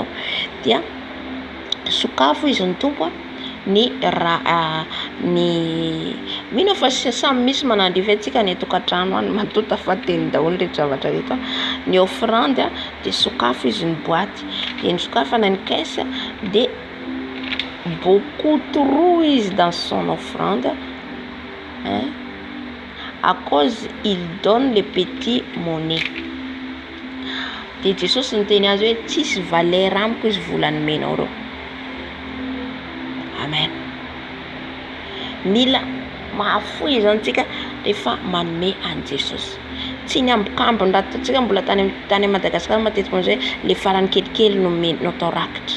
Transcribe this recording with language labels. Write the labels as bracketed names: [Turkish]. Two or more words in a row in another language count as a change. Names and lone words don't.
[Malagasy] Dia sokafo izy ny tompo ny mino fa samy misy manandry fetsika ny tokantrano any matota fateny daholo le zavatra rehetra. Ny offrande dia sokafo izy ny boaty, dia ny sokafo any ny caisse dia [French] beaucoup trop [Malagasy] izy [French] dans son offrande à cause il donne les petits monnaies. [Malagasy] Dia Jesosy niteny azy hoe tsisy valeur amiko izy vola nomenao reo. Amen. Mila mahafoy zany tsika rehefa manome an Jesosy. Tsy ny ambokambona tsika mbola tany Madagasikara matetika hoe le farany kelikely no atao rakitra.